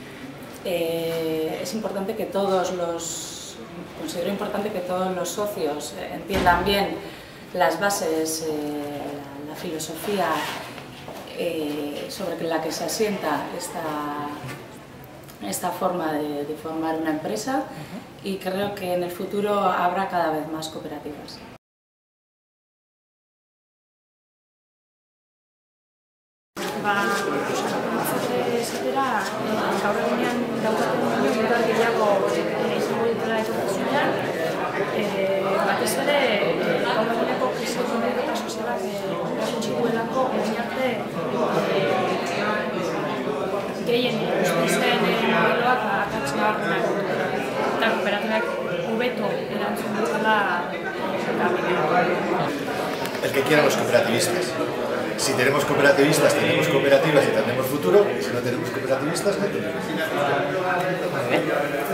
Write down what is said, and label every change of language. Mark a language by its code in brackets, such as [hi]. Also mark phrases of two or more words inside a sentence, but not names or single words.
[es] Es importante que considero importante que todos los socios entiendan bien las bases, la filosofía sobre la que se asienta esta forma de formar una empresa, y creo que en el futuro habrá cada vez más cooperativas. [eu] Gaur egunean daukaten indar gehiago izango dutela etorkizunean, batez ere gaur eguneko krisi ekonomiko eta sozialak erakutsi duelako orain arte gehien ikusten zen modeloak akats nabarmenak eta kooperatibak hobeto erantzun dutela [es] El que quieran los cooperativistas. Si tenemos cooperativistas, tenemos cooperativas y tenemos futuro, y si no tenemos cooperativistas, no tenemos futuro.